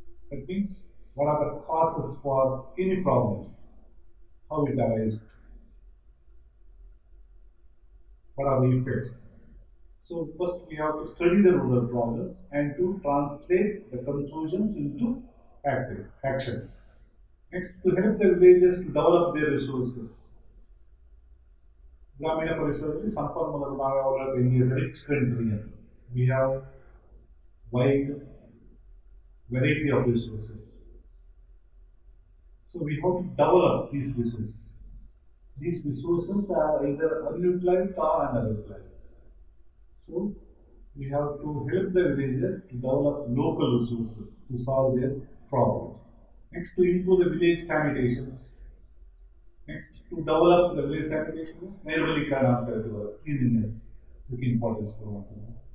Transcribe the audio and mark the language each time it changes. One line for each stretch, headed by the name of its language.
English: That means what are the causes for any problems, how it arises, what are the effects. So first we have to study the rural problems and to translate the conclusions into action. Next, to help the villages to develop their resources.
Kannada: ಗ್ರಾಮೀಣ ಪರಿಸರದಲ್ಲಿ ಸಂಪನ್ಮೂಲಗಳು ನಾವು ಯಾವಾಗ India rich country ಅಂತ,
English: We have wide variety of resources. So we have to develop these resources. These resources are either unutilized or underutilized. So we have to help the villages to develop local resources to solve their problems. Next, to improve the village sanitations. Next, to develop the village sanitations, nairbalikarana, cleanliness, very important for one.